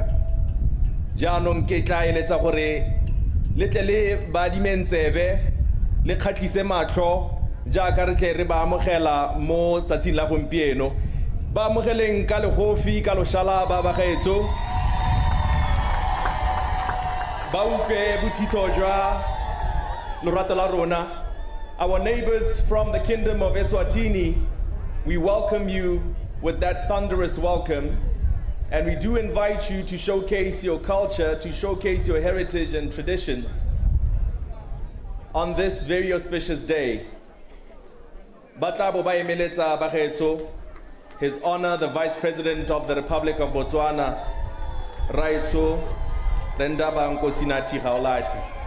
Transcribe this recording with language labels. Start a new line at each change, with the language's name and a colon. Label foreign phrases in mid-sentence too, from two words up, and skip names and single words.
Tswana: Jaanong ke tla eletsa gore le tle le ba dimentsebe le kgatlhise matlho jaaka re tle re ba amogela mo tsatsing la gompieno. Ba amogeleng ka legofi ka loshala ba gaetso, ba utlwe bothitho jwa lorato la rona.
English: Our neighbors from the Kingdom of Eswatini, we welcome you with that thunderous welcome, and we do invite you to showcase your culture, to showcase your heritage and traditions on this very auspicious day.
Tswana: Batlabo ba emeletsa ba gaetso,
English: His Honor the Vice President of the Republic of Botswana, Raitso Rendaba Nkosinathi Gaolati.